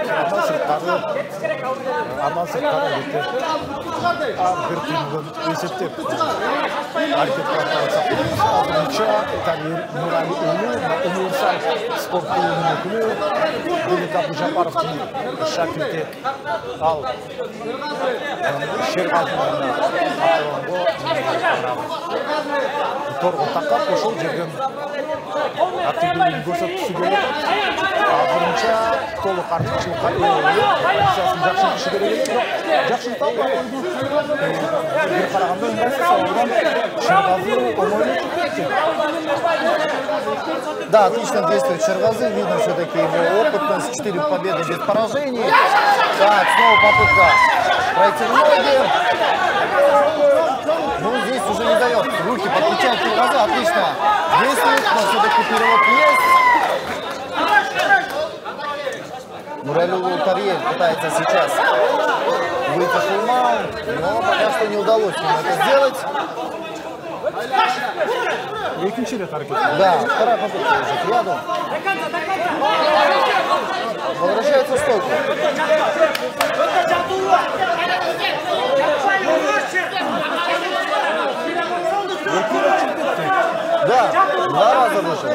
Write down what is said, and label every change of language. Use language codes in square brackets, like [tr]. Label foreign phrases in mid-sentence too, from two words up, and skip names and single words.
[ky] Андан сырткары албетте бир тыйындын эсептеп аракет кылып атсак, азырынча Тариел Нурали уулу Универсал спорт клубунун өкүлү Белик Абдужапаровдун шакирти ал Шергазинин торго такап ошол жерден активдүүлүгүн көрсөткүсү келип атат. Азырынча толук артыкчылыкка ээ позициясын жакшыртышы керек эле, бирок жакшырта албай койду. Бир караганда ыңгайсыз абалдан Шергази оңой чыкты. [ru] Да, отлично действует Шергази. Видно все-таки его опытность. 4 победы без поражений. Так, снова попытка пройти в ноги. Ну, здесь уже не дает. Руки подключает Шергази. Отлично действует, но все-таки перевод есть. Нурали Тариель пытается сейчас выйти в фулмаунт, но пока что не удалось ему это сделать. [ky] Экинчи рет аракет. [ru] Да, вторая попытка уже к ряду. Возвращается в стойку. Да, 2 раза вышел.